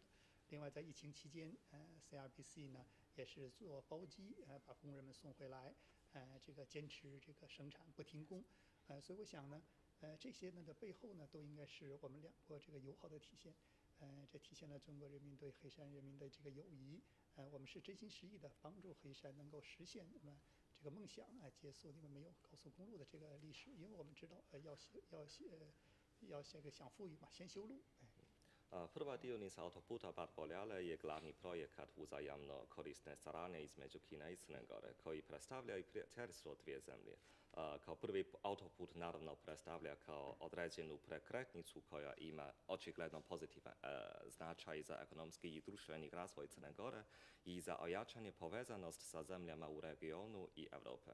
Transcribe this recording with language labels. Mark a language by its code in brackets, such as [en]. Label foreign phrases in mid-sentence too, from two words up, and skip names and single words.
[zh] 另外，在疫情期间，CRBC 呢也是做包机，把工人们送回来，这个坚持这个生产不停工，所以我想呢， 这些呢的背后呢，都应该是我们两国这个友好的体现。这体现了中国人民对黑山人民的这个友谊。我们是真心实意的帮助黑山能够实现那么这个梦想，结束你们没有高速公路的这个历史。因为我们知道，要这个想富裕嘛，先修路。 [sr] Prva dionica autoputa Barboljale je glavni projekat uzajamno korisne saradnje između Kine i Crne Gore, koji predstavlja i prijateljstvo dvije zemlje. Kao prvi autoput naravno predstavlja kao određenu prekretnicu koja ima očigledno pozitivan značaj za ekonomski i društveni razvoj Crne Gore i za ojačanje povezanost sa zemljama u regionu i Europe.